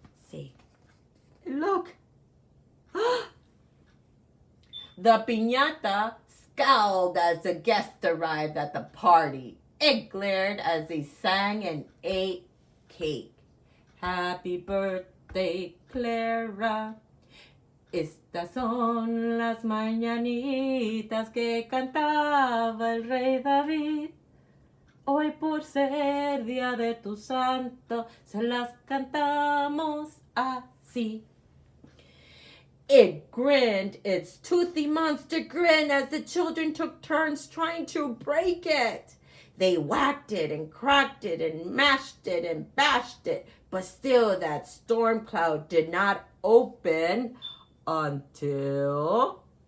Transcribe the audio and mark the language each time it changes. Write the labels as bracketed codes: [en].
[en] See, look. The piñata scowled as the guests arrived at the party. It glared as they sang and ate cake. Happy birthday, Clara. [es] Estas son las mañanitas que cantaba el rey David. Hoy por ser día de tu santo, se las cantamos así. [en] It grinned its toothy monster grin as the children took turns trying to break it. They whacked it and cracked it and mashed it and bashed it, but still that storm cloud did not open until...